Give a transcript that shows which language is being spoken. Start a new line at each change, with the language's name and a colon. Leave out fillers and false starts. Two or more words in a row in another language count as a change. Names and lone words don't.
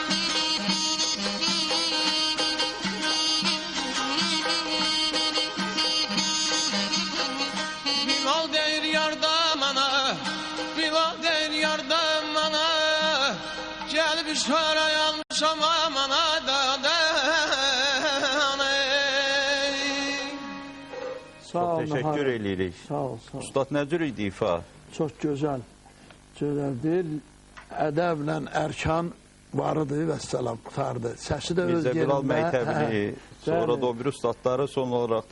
Azerbaijani: Bilal deyir yardan bana, Bilal deyir yardan bana. Gelip işareye almışam amana da. Çok teşekkür edirik. Sağ ol, sağ ol. Ustad nə cür idi ifa? Çox gözəl, gözəldir. Ədəblə ərkan varıdır və səlam qutardı. Səsi də öz Mirzə Bilal yerində. məktəbini, sonra da o bir ustadları son olaraq da